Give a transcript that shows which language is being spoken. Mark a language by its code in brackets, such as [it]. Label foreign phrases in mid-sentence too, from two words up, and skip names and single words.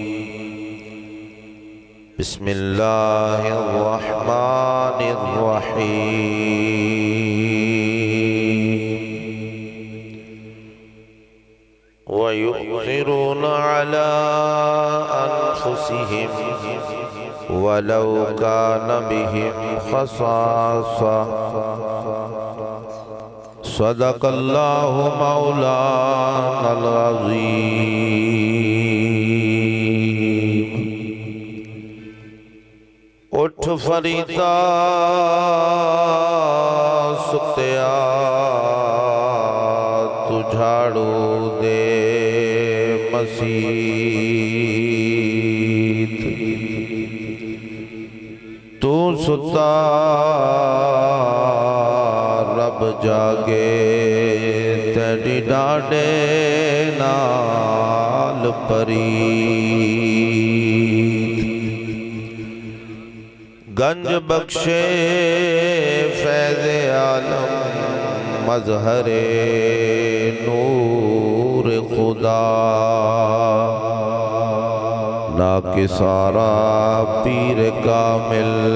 [ar] بسم الله الرحمن الرحيم ويؤثرون على أنفسهم ولو كان بهم خصاصة صدق الله مولانا العظيم [pa] اٹھ فریدا ستیا تو جھاڑو دے مسیت تو ستا رب جاگے تیری ڈاڈے نال پرید گنج بخشے فیض عالم مظہر نور خدا ناکسارا پیر کامل